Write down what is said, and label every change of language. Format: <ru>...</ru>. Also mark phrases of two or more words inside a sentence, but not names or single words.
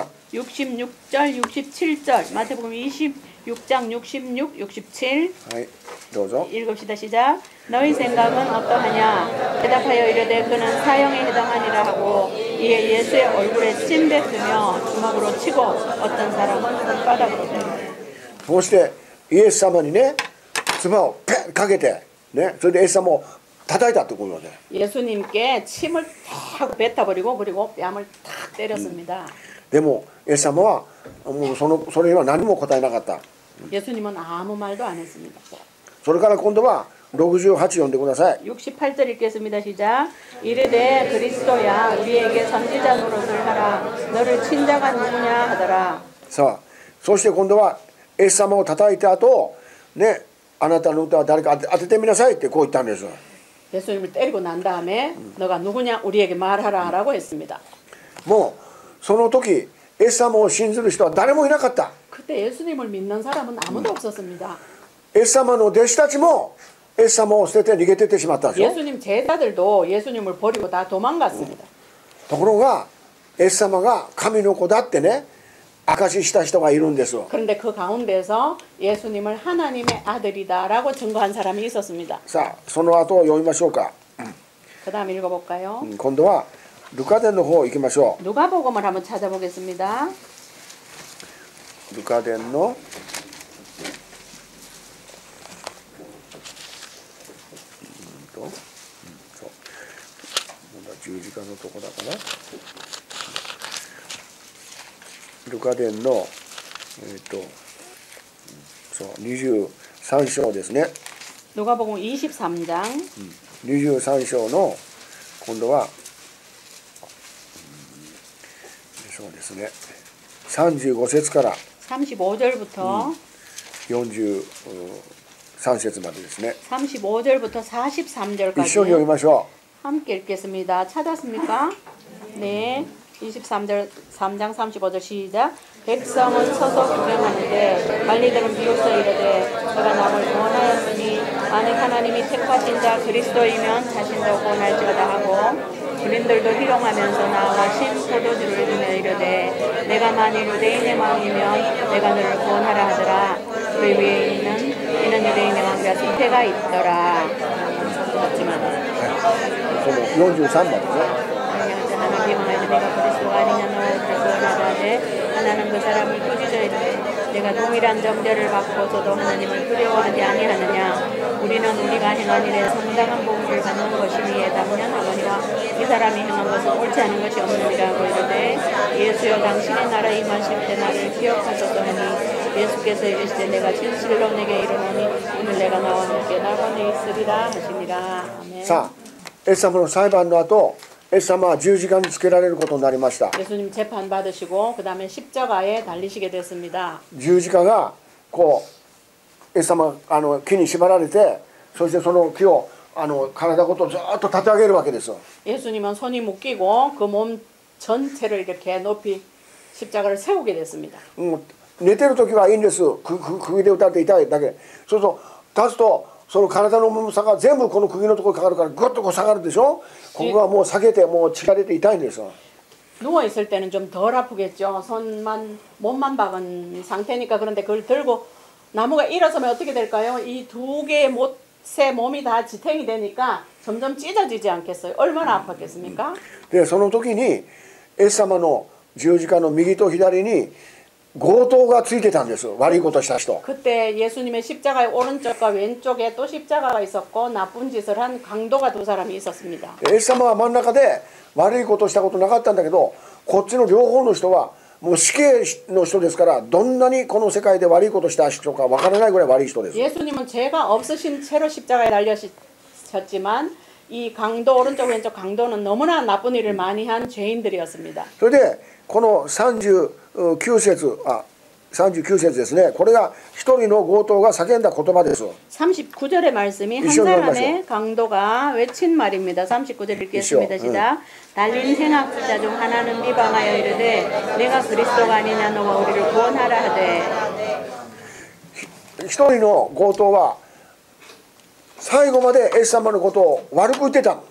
<ko>66절 67절 마태복음 26장 66, 67</ko> <ja>はい、どうぞ。</ja> <ko>읽읍시다. 시작. 너희 생각은 어떠하냐? 대답하여 이르되 그는 사형에 해당하니라 하고 이에 예수의 얼굴에 침 뱉으며 주먹으로 치고 어떤 사람은 손바닥으로 때리고.</ko> <ja>そしてイエス様にね、唾をペッかけてね、それでイエス様を叩いたってことで。</ja> <ko>예수님께 침을 탁 뱉어버리고 그리고 뺨을 탁 때렸습니다.</ko> <ja>でもイエス様はもうそれには何も答えなかった。</ja> <ko>예수님은 아무 말도 안 했습니다.</ko> <ja>それから今度は68読んでください。</ja> <ko>68절 읽겠습니다. 시작. 이르되 그리스도야 우리에게 선지자 노릇을 하라. 너를 친 자가 누구냐 하더라.</ko> <ja>さあそして今度はイエス様を叩いた後ね、あなたの歌は誰か当ててみなさいってこう言ったんです。</ja> <ko>예수님을 때리고 난 다음에 너가 누구냐 우리에게 말하라라고 했습니다.</ko> <ja>もうその時イエス様を信じる人は誰もいなかった。</ja> <ko>그때 예수님을 믿는 사람은 아무도 없었습니다.</ko> <ja>イエス様の弟子たちもイエス様を捨てて逃げてってしまったんですよ。</ja> <ko>예수님 제자들도 예수님을 버리고 다 도망갔습니다.</ko> <ja>ところがイエス様が神の子だってね証しした人がいるんです。</ja> <ko>그런데 그 가운데서 예수님을 하나님의 아들이다라고 증거한 사람이 있었습니다.</ko> <ja>さあその後を読みましょうか。</ja> <ko>그다음 읽어볼까요?</ko> <ja>今度はルカ伝の方行きましょ</ja> <ko>누가복음을 한번 찾아보겠습니다.</ko> <ja>う。ルカ伝のそうまだ十字架のとこだからルカ伝のそう23章ですね。</ja> <ko>누가복음 23장</ko> <ja>23 章の今度はそうですね35節から</ja> <ko>35절부터</ko> <ja>43節までですね。</ja> <ko>35절부터</ko> <ja>一緒に読</ja> <ko>43절까지</ko> <ja>みましょ</ja> <ko>함께 읽겠습니다. 찾았습니까? 네. 23절 3장 35절 시작. 백성은 서서 구경하는데 관리들은 비웃어 이르되 저가 남을 구원하였으니 만일 하나님이 택하신 자 그리스도이면 자신도 구원할지어다 하고 군인들도 희롱하면서 나와 신포도주를 주며 이르되 내가 만일 유대인의 왕이면 내가 너를 구원하라 하더라. 그 위에 있는 이는 유대인의 왕과 승패가 있더라. 맞지만</ko> <ja>う。その43までですね。</ja> <ko>하나님 비방하되 내가 그리스도가 아니냐 너를 구원하라 하되 하나는 그 사람을 꾸짖어 이르되 내가 동일한 정죄를 받고서도 하나님을 두려워하지 아니하느냐 우리는 우리가 행한 일에 상당한 보응을 받는 것이니에 당연하거니와 이 사람이 행한 것은 옳지 않은 것이 없느니라고 이르되 예수여 당신의 나라 임하실 때 나를 기억하소서 하니 예수께서 이르시되 내가 진실로 내게 이르노니 오늘 내가 나와 함께 낙원에 있으리라 하시니라. 아멘.</ko> <ja>さあイエス様の裁判の後イエス様は十字架につけられることになりました。</ja> <ko>예수님 재판 받으시고 그 다음에 십자가에 달리시게 됐습니다.</ko> <ja>十字架がこうイエス様木に縛られてそしてその木を体ごとずっと立て上げるわけです。 예수님은 손이 묶이고 그 몸 전체를 이렇게 높이 십자가를 세우게 됐습니다. 寝てる時はいいんです。釘で打たれて痛いだけ。そうすると立つとその体の重さが全部この釘のところにかかるからグッとこう下がるでしょ。ここがもう下げてもう血が出て痛いんですよ。</ja> <ko>누워 있을 때는 좀 덜 아프겠죠. 손만 몸만 박은 상태니까. 그런데 그걸 들고 나무가 일어서면 어떻게 될까요? 이 두 개의 못의 몸이 다 지탱이 되니까 점점 찢어지지 않겠어요? 얼마나 아팠겠습니까?</ko> <ja>でその時にイエス様の十字架の右と左に強盗がついてたんです。悪いことした人。</ja> <ko>그때 예수님의 십자가의 오른쪽과 왼쪽에 또 십자가가 있었고 나쁜 짓을 한 강도가 두 사람이 있었습니다.</ko> <ja>イエス様は真ん中で悪いことしたことなかったんだけどこっちの両方の人はもう死刑の人ですからどんなにこの世界で悪いことした人かわからないぐらい悪い人です。</ja> <ko>예수님은 죄가 없으신 채로 십자가에 달려셨지만 이 강도 오른쪽 왼쪽 강도는 너무나 나쁜 일을 많이 한 죄인들이었습니다.</ko> <ja>それでこの39節ですね。これが一人の強盗が叫んだ言葉です。</ja> <ko>39절의 말씀이 한 사람의 강도가 외친 말입니다. 39절 읽겠습니다. 시작. 달린 행악자 중 하나는 비방하여 이르되 내가 그리스도가 아니냐 너가 우리를 구원하라 하되</ko> <ja>一人の強盗は最後までイエス様のことを悪く言ってた。</ja>